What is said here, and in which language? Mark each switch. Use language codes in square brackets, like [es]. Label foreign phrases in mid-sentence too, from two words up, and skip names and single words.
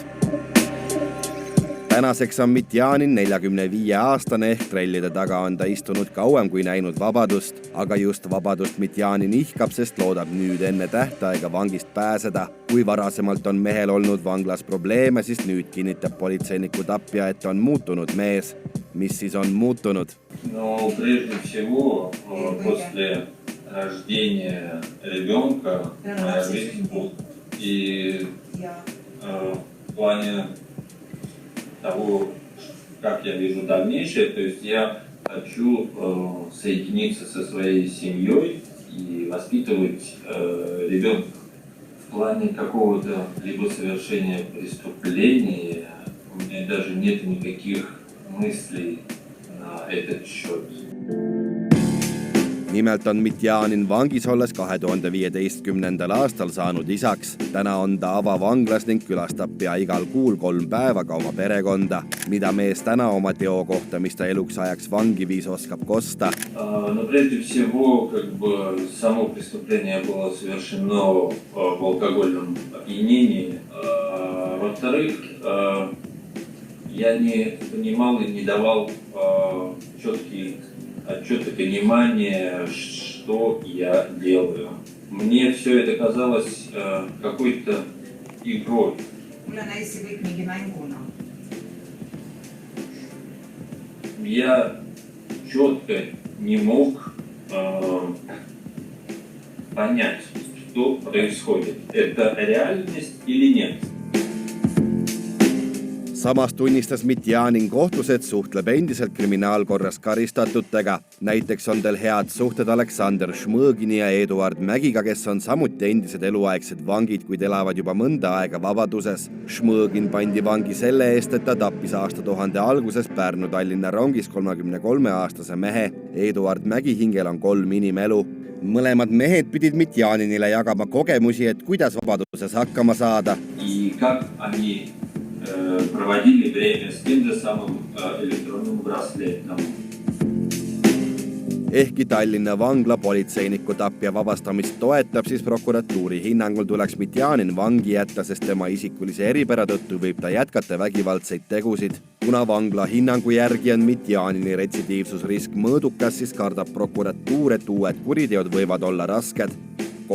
[et] Tänaseks on Mitjanin 45-aastane ehk trellide taga on ta istunud kauem kui näinud vabadust, aga just vabadust Mitjanin ihkab, sest loodab nüüd enne tähtaega vangist pääseda. Kui varasemalt on mehel olnud vanglas probleeme, siis nüüd kinnitab politseiniku tapja, et on muutunud mees. Mis siis on muutunud? [ru] No, прежде всего, после рождения ребенка моя жизнь и в плане того, как я вижу дальнейшее, то есть я хочу соединиться со своей семьей и воспитывать ребенка. В плане какого-то либо совершения преступления у меня даже нет никаких мыслей на этот счет. [et] Nimelt on Mitjanin vangis olles 2015. aastal saanud isaks. Täna on ta avavanglas ning külastab pea igal kuul 3 päeva ka oma perekonda. Mida mees täna oma teo kohta, mis ta eluks ajaks vangi viis, oskab kosta? [ru] Но прежде всего, само преступление было совершено в алкогольном опьянении. Во-вторых, я не понимал и не давал четкий отчет и понимание, что я делаю. Мне все это казалось какой-то игрой. Я четко не мог понять, что происходит. Это реальность или нет. [et] Samas tunnistas Mitjanin kohtus, et suhtleb endiselt kriminaalkorras karistatutega. Näiteks on tal head suhted Aleksander Šmõgini ja Eduard Mägiga, kes on samuti endised eluaegsed vangid, kuid elavad juba mõnda aega vabaduses. Šmõgin pandi vangi selle eest, et ta tappis aastatuhande alguses Pärnu-Tallinna rongis 33-aastase mehe. Eduard Mägi hingel on 3 inimelu. Mõlemad mehed pidid Mitjaninile jagama kogemusi, et kuidas vabaduses hakkama saada. [ru] Проводили время с тем же самым электронным браслетом. [et] Ehkki Tallinna vangla politseiniku tapja vabastamist toetab, siis prokuratuuri hinnangul tuleks Mitjanin vangi jätta, sest tema isikulise eripära tõttu võib ta jätkata vägivaldseid tegusid. Kuna vangla hinnangu järgi on Mitjanini retsidiivsusrisk mõõdukas, siis kardab prokuratuur, et uued kuriteod võivad olla rasked.